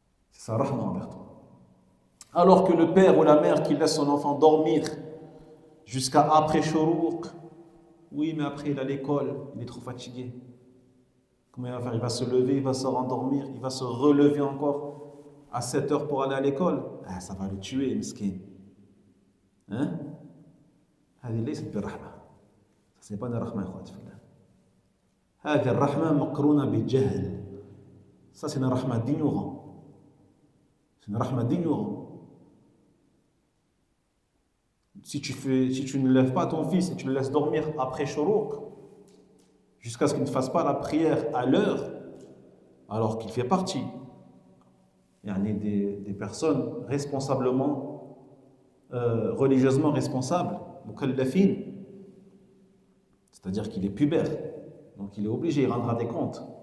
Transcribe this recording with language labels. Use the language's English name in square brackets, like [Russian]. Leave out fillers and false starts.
[French] C'est sa rahma envers toi. Alors que le père ou la mère qui laisse son enfant dormir jusqu'à après Shuruq, oui mais après il a l'école, il est trop fatigué. Comment il va faire? Il va se lever, il va se rendormir, il va se relever encore à 7 heures pour aller à l'école. Ah, ça va le tuer, miskin. Hein? [Arabic] هذه ليست بالرحمة. [French] Ça c'est pas une rahma, ikhwati fillah. [Arabic] هذه الرحمة مقرونة بالجهل. [French] Ça c'est une rahma d'ignorant. C'est une rahma d'ignorant. Si tu ne lèves pas ton fils et tu le laisses dormir après Shuruq, jusqu'à ce qu'il ne fasse pas la prière à l'heure, alors qu'il fait partie des personnes responsablement, religieusement responsables, mukallafin, c'est-à-dire qu'il est pubère, donc il est obligé, il rendra des comptes.